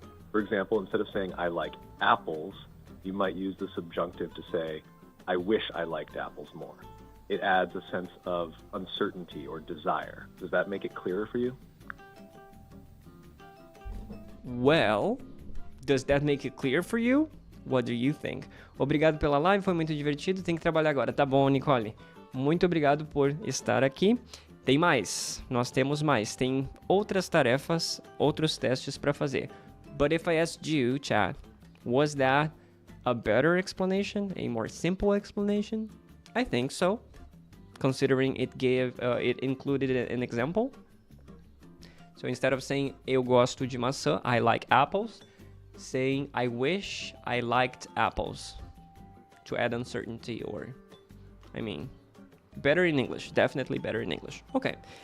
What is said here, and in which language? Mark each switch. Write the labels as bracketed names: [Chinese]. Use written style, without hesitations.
[English] For example, instead of saying, I like apples, you might use the subjunctive to say, I wish I liked apples more. It adds a sense of uncertainty or desire. Does that make it clearer for you? Well, does that make it clear for you? What do you think? [Portuguese] Obrigado pela live, foi muito divertido, tem que trabalhar agora. Tá bom, Nicole. Muito obrigado por estar aqui. Tem mais, nós temos mais. Tem outras tarefas, outros testes para fazer. [English] But if I asked you, chat, was that a better explanation, a more simple explanation? I think so, considering it included an example. So instead of saying [Portuguese] eu gosto de maçã, [English] I like apples, saying I wish I liked apples, to add uncertainty or, better in English, definitely better in English. Okay.